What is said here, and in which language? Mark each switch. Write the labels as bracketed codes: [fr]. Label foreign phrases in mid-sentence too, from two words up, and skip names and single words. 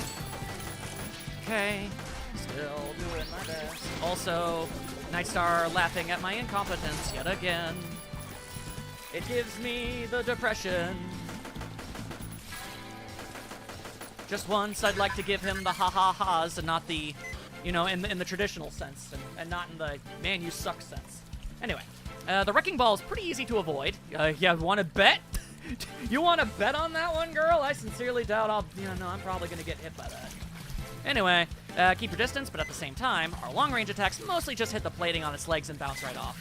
[en] Okay, still doing my best. Also, Nightstar laughing at my incompetence yet again. It gives me the depression. Just once, I'd like to give him the ha-ha-ha's and not the, in the traditional sense, and not in the, man, you suck sense. Anyway, the Wrecking Ball is pretty easy to avoid. Yeah, want to bet? You want to bet on that one, girl? I sincerely doubt I'm probably going to get hit by that. Anyway, keep your distance, but at the same time, our long-range attacks mostly just hit the plating on its legs and bounce right off.